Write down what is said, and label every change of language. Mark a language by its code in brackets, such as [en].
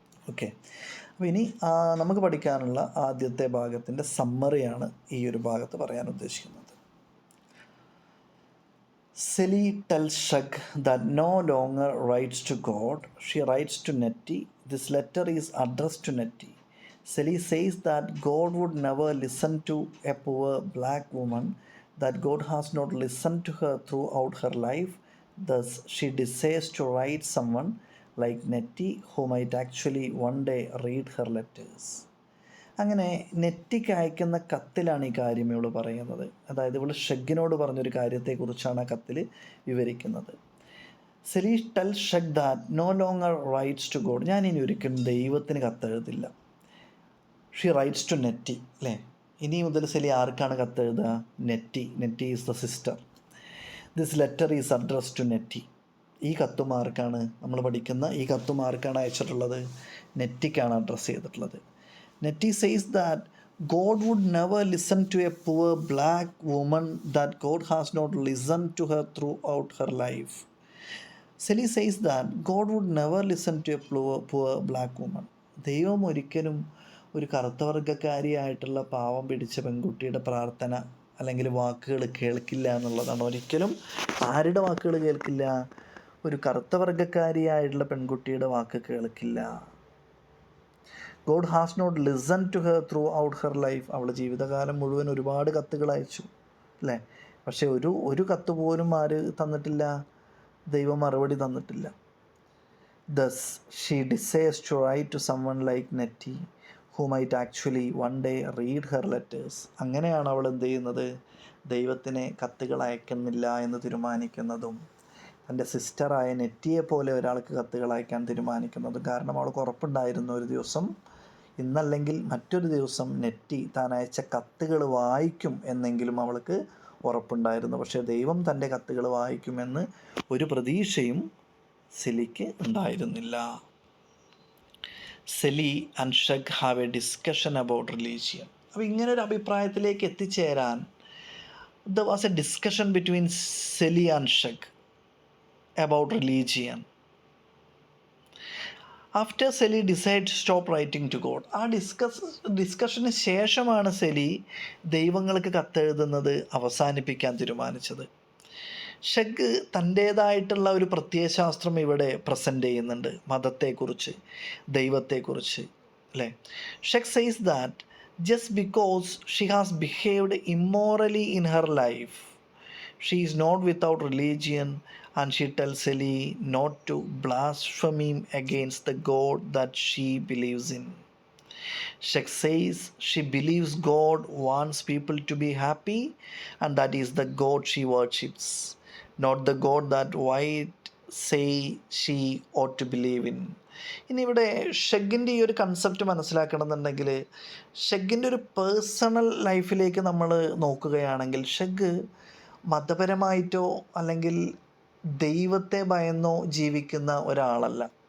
[ml] Okay, അപ്പോൾ ഇനി നമുക്ക് പഠിക്കാനുള്ള ആദ്യത്തെ ഭാഗത്തിൻ്റെ സമ്മറിയാണ് ഈ ഒരു ഭാഗത്ത് പറയാൻ ഉദ്ദേശിക്കുന്നത്. [en] Celie tells Shug that no longer writes to God, she writes to Nettie. This letter is addressed to Nettie. Sally says that God would never listen to a poor black woman, that God has not listened to her throughout her life. Thus, she desires to write someone like Nettie who might actually one day read her letters. [ml] അങ്ങനെ നെറ്റിക്ക് അയക്കുന്ന കത്തിലാണ് ഈ കാര്യം ഇവൾ പറയുന്നത്. അതായത് ഇവൾ ഷഗ്ഗിനോട് പറഞ്ഞൊരു കാര്യത്തെക്കുറിച്ചാണ് ആ കത്തിൽ വിവരിക്കുന്നത്. [en] Celie tell Shug that no longer writes to God, [ml] ഞാൻ ഇനി ഒരിക്കലും ദൈവത്തിന് കത്തെഴുതില്ല. [en] she writes to Nettie [ml] അല്ലേ. ഇനി മുതൽ സെലി ആർക്കാണ് കത്തെഴുതുക? [en] Nettie. Nettie is the sister. This letter is address to Nettie. [ml] ഈ കത്തുമാർക്കാണ് നമ്മൾ പഠിക്കുന്ന ഈ കത്തുമാർക്കാണ് അയച്ചിട്ടുള്ളത്? നെറ്റിക്കാണ് അഡ്രസ്സ് ചെയ്തിട്ടുള്ളത്. [en] Nettie says that God would never listen to a poor black woman, that God has not listened to her throughout her life. Sally says that God would never listen to a poor black woman. [ml] ദൈവം ഒരിക്കലും ഒരു കറുത്തവർഗക്കാരിയായിട്ടുള്ള പാവം പിടിച്ച പെൺകുട്ടിയുടെ പ്രാർത്ഥന അല്ലെങ്കിൽ വാക്കുകൾ കേൾക്കില്ല എന്നുള്ളതാണ്. ഒരിക്കലും ആരുടെ വാക്കുകൾ കേൾക്കില്ല? ഒരു കറുത്തവർഗക്കാരിയായിട്ടുള്ള പെൺകുട്ടിയുടെ വാക്ക് കേൾക്കില്ല. [en] God has not listen to her through her life. [ml] അവൾ ജീവിതകാലം മുഴുവൻ ഒരുപാട് കത്തുകൾ അയച്ചു അല്ലേ, പക്ഷേ ഒരു കത്ത് പോലും ആര് തന്നിട്ടില്ല? ദൈവം മറുപടി തന്നിട്ടില്ല. [en] Thus, she desires to write to someone like Nettie who might actually one day read her letters. [ml] അങ്ങനെയാണ് അവൾ എന്ത് ചെയ്യുന്നത്, ദൈവത്തിന് കത്തുകൾ അയക്കുന്നില്ല എന്ന് തീരുമാനിക്കുന്നതും തൻ്റെ സിസ്റ്ററായ നെറ്റിയെ പോലെ ഒരാൾക്ക് കത്തുകൾ അയക്കാൻ തീരുമാനിക്കുന്നതും. കാരണം അവൾക്ക് ഉറപ്പുണ്ടായിരുന്നു ഒരു ദിവസം, ഇന്നല്ലെങ്കിൽ മറ്റൊരു ദിവസം നെറ്റി താൻ അയച്ച കത്തുകൾ വായിക്കും എന്നെങ്കിലും അവൾക്ക് ഉറപ്പുണ്ടായിരുന്നു. പക്ഷേ ദൈവം തൻ്റെ കത്തുകൾ വായിക്കുമെന്ന് ഒരു പ്രതീക്ഷയും സെലിക്ക് ഉണ്ടായിരുന്നില്ല. [en] Celie and Shug have a discussion about religion. [ml] അപ്പോൾ ഇങ്ങനൊരു അഭിപ്രായത്തിലേക്ക് എത്തിച്ചേരാൻ [en] There was a discussion between Celie and Shug about religion. After Sally decided to stop writing to God, [ml] ആ ഡിസ്കഷന് ശേഷമാണ് സെലി ദൈവങ്ങൾക്ക് കത്തെഴുതുന്നത് അവസാനിപ്പിക്കാൻ തീരുമാനിച്ചത്. ഷഗ് തൻ്റേതായിട്ടുള്ള ഒരു പ്രത്യയശാസ്ത്രം ഇവിടെ പ്രസൻറ്റ് ചെയ്യുന്നുണ്ട്, മതത്തെക്കുറിച്ച്, ദൈവത്തെക്കുറിച്ച്, അല്ലേ. [en] Shug says that just because she has behaved immorally in her life, she is not without religion, and she tells Sally not to blaspheme against the God that she believes in. Shek says she believes God wants people to be happy, and that is the God she worships, not the God that White say she ought to believe in. [ml] ഇനി ഇവിടെ ഷെഗിൻ്റെ ഈ ഒരു concept മനസ്സിലാക്കണമെന്നുണ്ടെങ്കിൽ ഷെഗിൻ്റെ ഒരു personal ലൈഫിലേക്ക് നമ്മൾ നോക്കുകയാണെങ്കിൽ ഷെഗ് മതപരമായിട്ടോ അല്ലെങ്കിൽ ദൈവത്തെ ഭയന്നോ ജീവിക്കുന്ന ഒരാളല്ല.